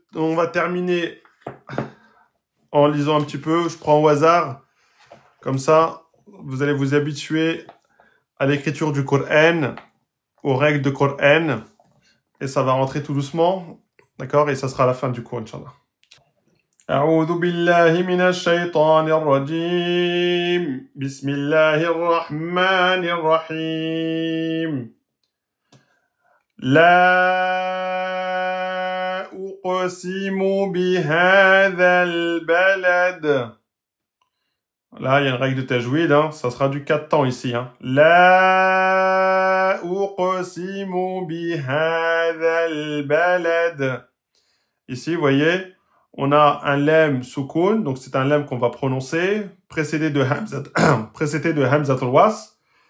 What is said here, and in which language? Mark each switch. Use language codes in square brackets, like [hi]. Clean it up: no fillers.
[fr] On va terminer en lisant un petit peu. Je prends au hasard. Comme ça, vous allez vous habituer à l'écriture du Coran, aux règles de Coran. Et ça va rentrer tout doucement. D'accord? Et ça sera à la fin du cours, Inch'Allah. [ar] أعوذ بالله من الشيطان الرجيم بسم الله الرحمن الرحيم لا أقسم بهذا البلد. [fr] Là, il y a une règle de tajwid, hein. Ça sera du 4 temps ici. Hein. [ar] La uqsimu bihadha al-balad. [fr] Ici, vous voyez, on a un lem soukoun, donc c'est un lem qu'on va prononcer, précédé de hamzat al-was.